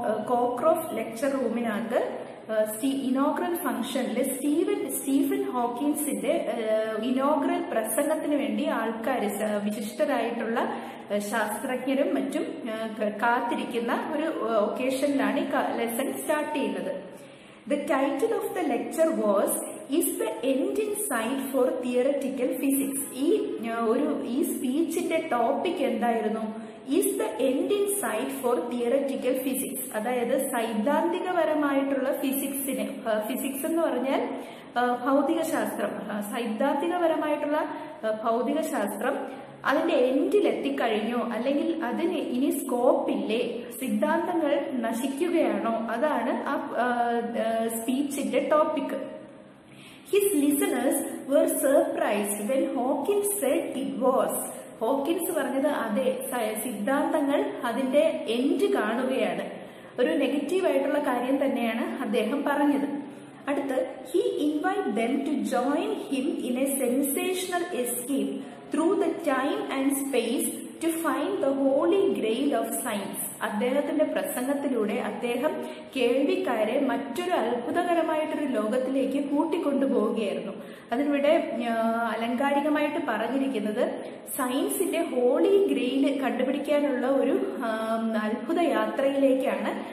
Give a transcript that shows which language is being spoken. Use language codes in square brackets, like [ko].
[ml] Cockcroft lecture റൂമിനകത്ത് inaugural ഫംഗ്ഷനിൽ Stephen ഹോക്കിൻസിന്റെ inaugural പ്രസംഗത്തിന് വേണ്ടി ആൾക്കാർ, വിശിഷ്ടരായിട്ടുള്ള ശാസ്ത്രജ്ഞരും മറ്റും കാത്തിരിക്കുന്ന ഒരു ഒക്കേഷനിലാണ് ഈ ലെസൺ സ്റ്റാർട്ട് ചെയ്യുന്നത്. [en] The title of the lecture was "Is the End in Sight for Theoretical Physics?" [ml] ഈ സ്പീച്ചിന്റെ ടോപ്പിക് എന്തായിരുന്നു? [en] Is the end in sight for theoretical physics? [ml] അതായത് സൈദ്ധാന്തികപരമായിട്ടുള്ള ഫിസിക്സ് എന്ന് പറഞ്ഞാൽ ഭൗതികശാസ്ത്രം, സൈദ്ധാന്തികപരമായിട്ടുള്ള ഭൗതികശാസ്ത്രം അതിന്റെ എൻഡിൽ എത്തിക്കഴിഞ്ഞോ, അല്ലെങ്കിൽ അതിന് ഇനി സ്കോപ്പില്ലേ, സിദ്ധാന്തങ്ങൾ നശിക്കുകയാണോ? അതാണ് ആ സ്പീച്ചിന്റെ topic. [en] His listeners were surprised when Hawkins said it was. [ml] Hawkins പറഞ്ഞത് അതെ, സിദ്ധാന്തങ്ങൾ അതിന്റെ എൻഡ് കാണുകയാണ്. ഒരു നെഗറ്റീവ് ആയിട്ടുള്ള കാര്യം തന്നെയാണ് അദ്ദേഹം പറഞ്ഞത്. അടുത്ത്, [en] he invited them to join him in a sensational escape through the time and space to find the holy grail of science. [ml] അദ്ദേഹത്തിന്റെ പ്രസംഗത്തിലൂടെ അദ്ദേഹം കേൾവിക്കാരെ മറ്റൊരു അത്ഭുതകരമായിട്ടൊരു ലോകത്തിലേക്ക് കൂട്ടിക്കൊണ്ടുപോവുകയായിരുന്നു. അതിനിവിടെ അലങ്കാരികമായിട്ട് പറഞ്ഞിരിക്കുന്നത് സയൻസിന്റെ ഹോളി ഗ്രെയിൽ കണ്ടുപിടിക്കാനുള്ള ഒരു അത്ഭുത യാത്രയിലേക്കാണ്